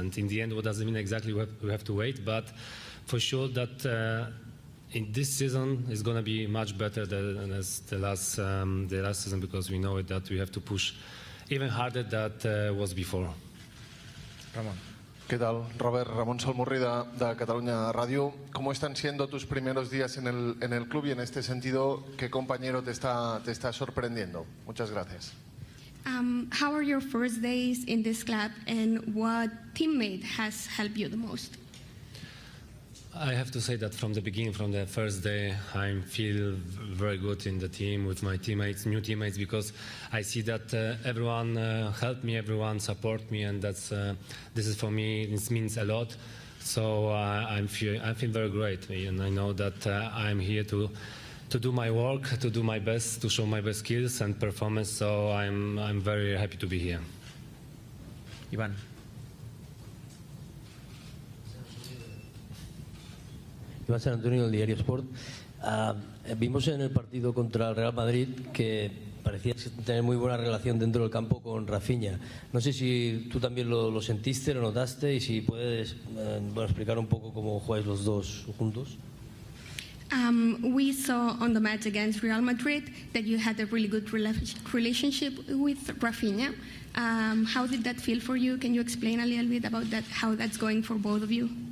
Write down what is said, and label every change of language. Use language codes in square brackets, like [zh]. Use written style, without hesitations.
[en] And in the end, what does it mean exactly? We have to wait, but for sure that in this season is going to be much better than the last season, because we know that we have to push even harder than was before. [es] Ramón. ¿Qué tal, Robert? Ramón Salmurri de Cataluña Radio. ¿Cómo están siendo tus primeros días en el club y en este sentido, qué compañero te está sorprendiendo? Muchas gracias. [en] How are your first days in this club, and what teammate has helped you the most? I have to say that from the beginning, from the first day, I feel very good in the team with my teammates, new teammates, because I see that everyone helped me, everyone support me, and this is for me, this means a lot. So I feel very great, and I know that I'm here to do my work, to do my best, to show my best skills and performance. So I'm very happy to be here. [es] Iván. Iván San Antonio, del diario Sport. Vimos en el partido contra el Real Madrid que parecía tener muy buena relación dentro del campo con Rafinha. No sé si tú también lo sentiste, lo notaste, y si puedes explicar un poco cómo jugáis los dos juntos. [en] We saw on the match against Real Madrid that you had a really good relationship with Rafinha. How did that feel for you? Can you explain a little bit about that, how that's going for both of you?